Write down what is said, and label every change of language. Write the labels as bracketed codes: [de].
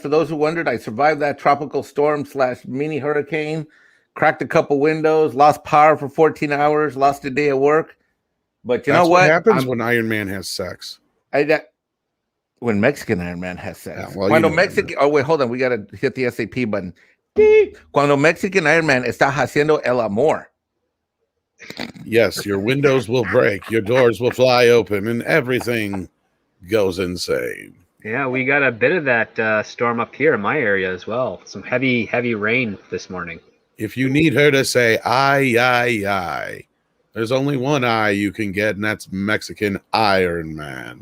[en] For those who wondered, I survived that tropical storm / mini hurricane. Cracked a couple windows, lost power for 14 hours, lost a day of work. But you know what happens when Iron Man has sex? When Mexican Iron Man has sex. Yeah, well, [es] Cuando [en] Mexican, oh wait, hold on, we gotta hit the SAP button. [es] Cuando Mexican Iron Man está haciendo el amor. [en] Yes, your windows will break, your doors will fly open, and everything goes insane. Yeah, we got a bit of that storm up here in my area as well. Some heavy rain this morning. If you need her to say I, there's only one I you can get, and that's Mexican Iron Man.